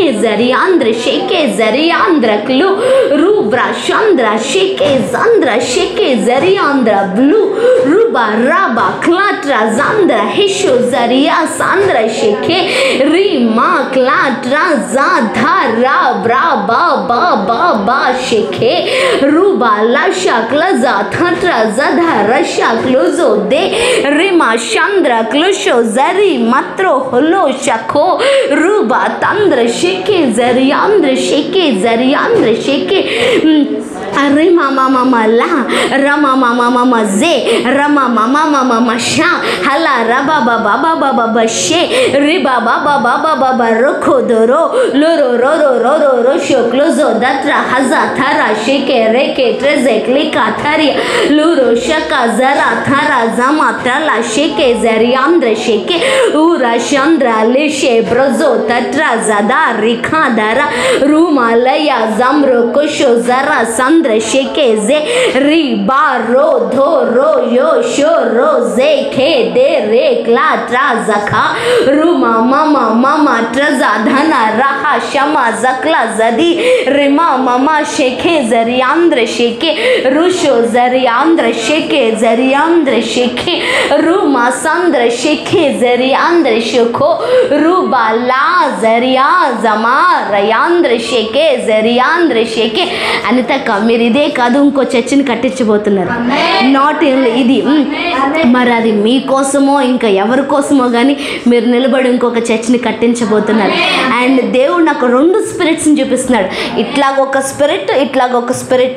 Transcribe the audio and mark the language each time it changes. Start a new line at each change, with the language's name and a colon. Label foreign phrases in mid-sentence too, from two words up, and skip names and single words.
Telugu: Zariandra Sheke Zariandra Klu Rubra Chandra Sheke Zandra Sheke Zariandra Blue Ruba Raba Klatra Zandra Hisho Zaria Sandra Sheke Rima Klatra Zadha Ra Bra Ba Ba Ba Ba Sheke Ruba Lasha Klaza Thatra Zadha Rasha Klozo De Rima Chandra Klusho Zari Matro Holo Shako Ruba Tandra Sheke Zariandra Sheke Zariandra Sheke Rima Mama Mala Rama Mama Mama Ze Rama Mama Mama Sha Hala Raba Baba Baba Baba She Riba Baba Baba Baba Roko Doro Loro Roro Roro Rosho Klozo Datra Haza Thara Sheke Reke Treze Klika Thari Luro Shaka Zara Thara Zama Trala Sheke Zariandra Sheke Ura Chandra Lishe Brozo Tatra Zada Rikha Dara Ruma Laya Zamro Kosho Zara Sandra Sheke Ze Riba Ro Dho Ro Yo Sho Ro Ze Ke De Re Kla Tra Zakha Ruma Mama Mama Traza Dhana Raha Shama Zakla Zadi Rima Mama Sheke Zariandra Sheke Rusho Zariandra Sheke Zariandra Sheke Ruma Sandra Sheke Zariandra Shoko Ruba La Zaria Zama Rayandra Sheke Zariandra Sheke Anita Kamir మీరు ఇదే కాదు ఇంకో చర్చిని కట్టించబోతున్నారు. నాట్ ఇది మరి అది మీకోసమో ఇంకా ఎవరి కోసమో కానీ మీరు నిలబడి ఇంకొక చర్చిని కట్టించబోతున్నారు. అండ్ దేవుడు నాకు 2 స్పిరిట్స్ని చూపిస్తున్నాడు. ఇట్లాగొక స్పిరిట్.